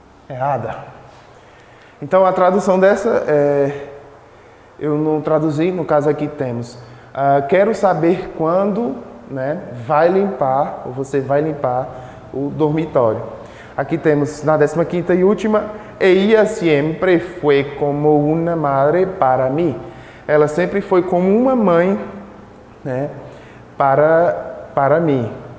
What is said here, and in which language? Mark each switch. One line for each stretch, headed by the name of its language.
Portuguese: Errada. Então, a tradução dessa, eu não traduzi, no caso aqui temos, quero saber quando, né, vai limpar, ou você vai limpar o dormitório. Aqui temos, na 15ª e última,
Spanish: ella siempre fue como una madre para mí.
Portuguese: Ela sempre foi como uma mãe, né, para mim.